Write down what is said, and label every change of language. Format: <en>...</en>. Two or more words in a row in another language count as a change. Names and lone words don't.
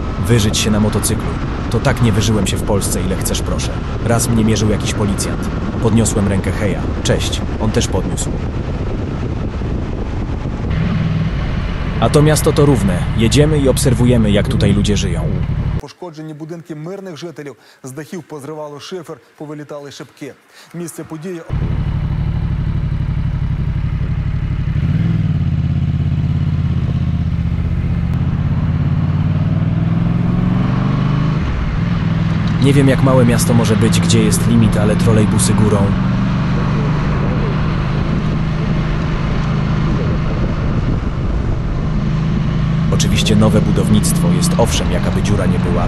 <pl>Wyżyć się na motocyklu. To tak nie wyżyłem się w Polsce, ile chcesz, proszę. Raz mnie mierzył jakiś policjant. Podniosłem rękę heja. Cześć. On też podniósł. A to miasto to równe. Jedziemy i obserwujemy, jak tutaj ludzie żyją.</pl> <uk>Пошкоджені будинки мирних жителів, з дахів позривало шифер, повилітали шибки. Місце події...</uk> <pl>Nie wiem, jak małe miasto może być, gdzie jest limit, ale trolejbusy górą. Oczywiście nowe budownictwo jest owszem, jakaby dziura nie była.</pl>